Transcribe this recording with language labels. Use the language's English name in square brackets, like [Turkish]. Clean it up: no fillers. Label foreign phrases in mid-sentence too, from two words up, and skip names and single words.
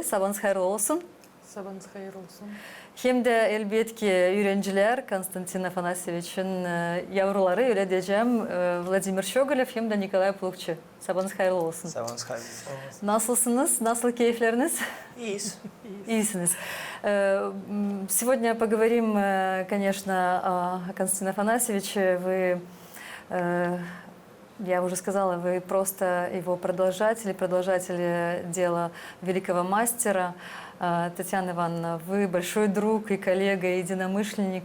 [Turkish] Sabahınız hayırlı olsun. Sabahınız hayırlı olsun. Hem de elbette ki öğrenciler Konstantin Afanasyevich'in yavruları öyle diyeceğim Vladimir Şogolev hem de Nikolay Plukçu. Sabahınız hayırlı olsun. Sabahınız hayırlı olsun. Nasılsınız? Nasıl keyifleriniz? İyiyiz. Исинес. [Russian] Сегодня поговорим, конечно, о Константине Афанасьевиче. Вы, я уже сказала, вы просто его продолжатели дела великого мастера. Татьяна Ивановна, вы большой друг и коллега, и единомышленник.